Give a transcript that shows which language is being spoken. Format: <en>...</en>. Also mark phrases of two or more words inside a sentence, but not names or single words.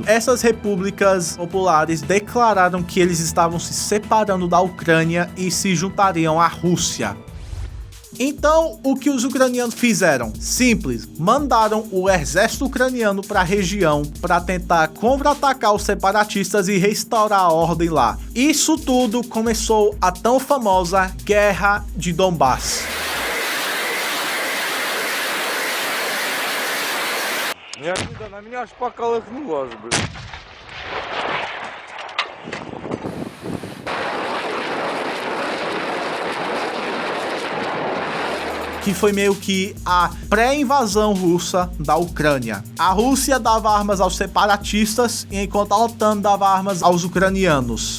<pt>Essas repúblicas populares declararam que eles estavam se separando da Ucrânia e se juntariam à Rússia. Então, o que os ucranianos fizeram? Simples, mandaram o exército ucraniano para a região para tentar contra-atacar os separatistas e restaurar a ordem lá. Isso tudo começou a tão famosa Guerra de Donbass.</pt> <ru>Неожиданно меня аж поколыхнуло аж, блин.</ru> <pt>Que foi meio que a pré-invasão russa da Ucrânia. A Rússia dava armas aos separatistas, enquanto a OTAN dava armas aos ucranianos.</pt>